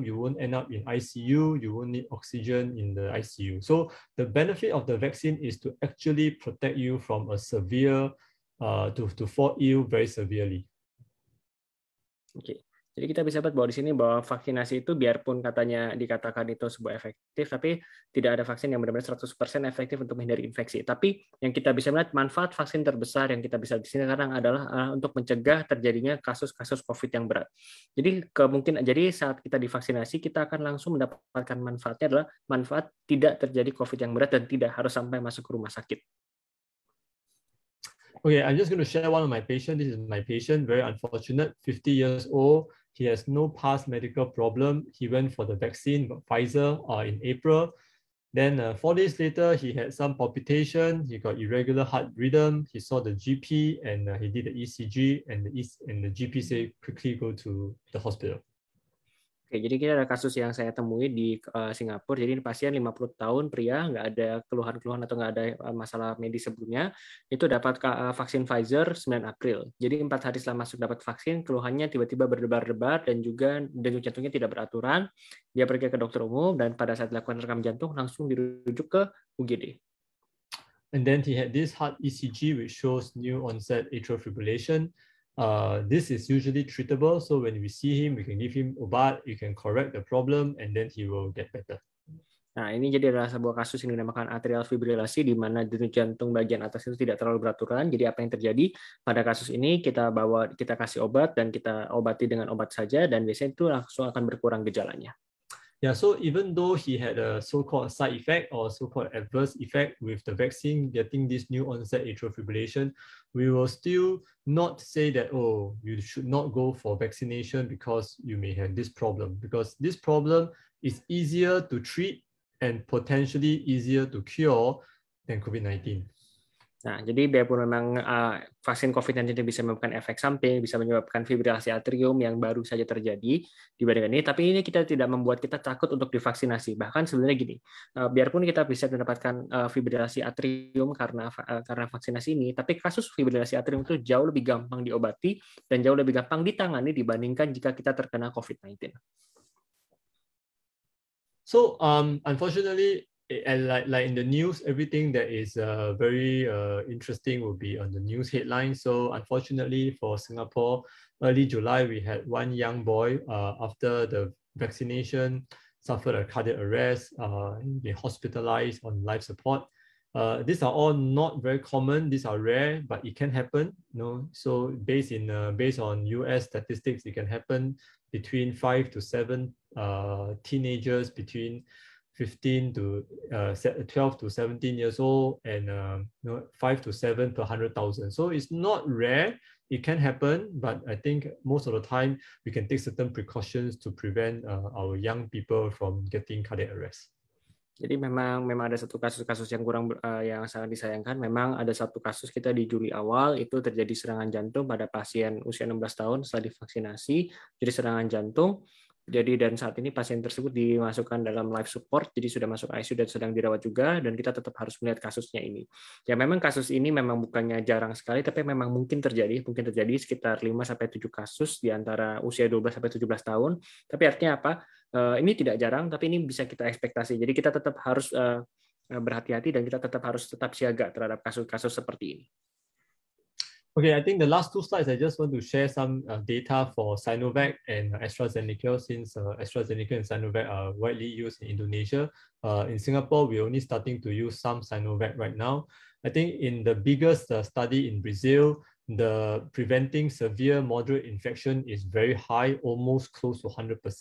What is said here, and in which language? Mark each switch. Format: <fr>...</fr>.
<en>You won't end up in ICU. You won't need oxygen in the ICU. So the benefit of the vaccine is to actually protect you from a severe, to fall ill very severely.</en> <id>Oke. Jadi kita bisa lihat bahwa di sini bahwa vaksinasi itu biarpun katanya dikatakan itu sebuah efektif, tapi tidak ada vaksin yang benar-benar 100% efektif untuk menghindari infeksi. Tapi yang kita bisa melihat manfaat vaksin terbesar yang kita bisa di sini sekarang adalah untuk mencegah terjadinya kasus-kasus COVID yang berat. Jadi saat kita divaksinasi kita akan langsung mendapatkan manfaatnya adalah manfaat tidak terjadi COVID yang berat dan tidak harus sampai masuk ke rumah sakit.</id> <en>Okay, I'm just going to share one of my patients. This is my patient, very unfortunate, 50 years old. He has no past medical problem. He went for the vaccine, Pfizer, in April. Then 4 days later, he had some palpitation. He got irregular heart rhythm. He saw the GP and he did the ECG, and the GP said quickly go to the hospital.</en> <id>Oke, jadi kita ada kasus yang saya temui di Singapura. Jadi ini pasien 50 tahun, pria, nggak ada keluhan-keluhan atau nggak ada masalah medis sebelumnya. Itu dapat vaksin Pfizer 9 April. Jadi 4 hari setelah masuk dapat vaksin, keluhannya tiba-tiba berdebar-debar dan juga denyut jantungnya tidak beraturan. Dia pergi ke dokter umum dan pada saat dilakukan rekam jantung langsung dirujuk ke UGD.</id> <en>And then he had this heart ECG which shows new onset atrial fibrillation. This is usually treatable, so when we see him, we can give him obat, you can correct the problem, and then he will get better.</en> <id>Nah, ini jadi adalah sebuah kasus yang dinamakan atrial fibrilasi, di mana denyut jantung bagian atas itu tidak terlalu beraturan. Jadi apa yang terjadi pada kasus ini, kita kasih obat dan kita obati dengan obat saja, dan biasanya itu langsung akan berkurang gejalanya.</id> <en>Yeah, so even though he had a so-called side effect or so-called adverse effect with the vaccine, getting this new onset atrial fibrillation, we will still not say that, oh, you should not go for vaccination because you may have this problem, because this problem is easier to treat and potentially easier to cure than COVID-19.</en> <id>Nah, jadi biarpun memang vaksin COVID-19 bisa menyebabkan efek samping, bisa menyebabkan fibrilasi atrium yang baru saja terjadi dibandingkan ini, tapi ini kita tidak membuat kita takut untuk divaksinasi. Bahkan sebenarnya gini, biarpun kita bisa mendapatkan fibrilasi atrium karena vaksinasi ini, tapi kasus fibrilasi atrium itu jauh lebih gampang diobati dan jauh lebih gampang ditangani dibandingkan jika kita terkena COVID-19.</id> <en>So, unfortunately, and like in the news, everything that is very interesting will be on the news headlines. So unfortunately for Singapore, early July, we had one young boy after the vaccination suffered a cardiac arrest, been hospitalized on life support. These are all not very common. These are rare, but it can happen. So based on US statistics, it can happen between 5 to 7 teenagers between 12 to 17 years old, and 5 to 7 per 100,000. So it's not rare. It can happen, but I think most of the time we can take certain precautions to prevent our young people from getting cardiac arrest.</en> <id>Jadi memang ada satu kasus yang yang sangat disayangkan. Memang ada satu kasus kita di Juli awal itu terjadi serangan jantung pada pasien usia 16 tahun setelah divaksinasi. Jadi serangan jantung. Jadi dan saat ini pasien tersebut dimasukkan dalam life support, jadi sudah masuk ICU dan sedang dirawat juga, dan kita tetap harus melihat kasusnya ini. Ya memang kasus ini memang bukannya jarang sekali, tapi memang mungkin terjadi sekitar 5-7 kasus di antara usia 12-17 tahun. Tapi artinya apa? Ini tidak jarang, tapi ini bisa kita ekspektasi. Jadi kita tetap harus berhati-hati dan kita tetap harus siaga terhadap kasus-kasus seperti ini.</id> <en>Okay, I think the last two slides, I just want to share some data for Sinovac and AstraZeneca, since AstraZeneca and Sinovac are widely used in Indonesia. In Singapore, we're only starting to use some Sinovac right now. I think in the biggest study in Brazil, the preventing severe moderate infection is very high, almost close to 100%.</en>